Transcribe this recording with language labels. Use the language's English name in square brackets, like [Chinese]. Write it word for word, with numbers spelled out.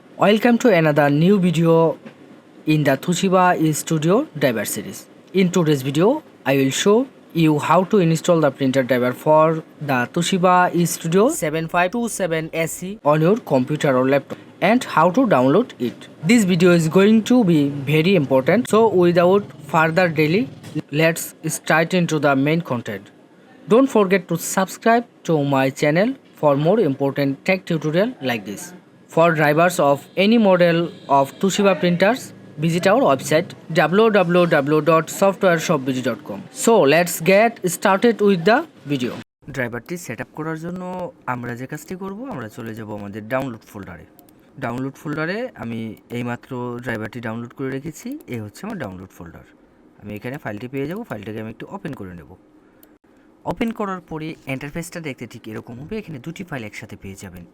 [English] Welcome to another new video in the Toshiba studio driver series. In today's video, I will show you how to install the printer driver for the Toshiba Studio seven five two seven S E on your computer or laptop and how to download it. This video is going to be very important, so without further delay, let's start into the main content. Don't forget to subscribe to my channel for more important tech tutorial like this. For drivers of any model of Toshiba printers, visit our website w w w dot software shop b g dot com. So let's get started with the video. [Bangla] ড্রাইভারটি set up করার জন্য আমরা যে কাজটি করব, আমরা চলে যাব আমাদের ডাউনলোড ফোল্ডারে। ডাউনলোড ফোল্ডারে আমি এইমাত্র ড্রাইভারটি ডাউনলোড করে রেখেছি। এই হচ্ছে আমার ডাউনলোড ফোল্ডার। আমি এখানে ফাইলটি পেয়ে যাব। ফাইলটাকে আমি একটু ওপেন করে নেব। ওপেন করার পরে ইন্টারফেসটা দেখতে ঠিক এরকম হবে। এখানে দুটি ফাইল একসাথে পেয়ে যাবেন।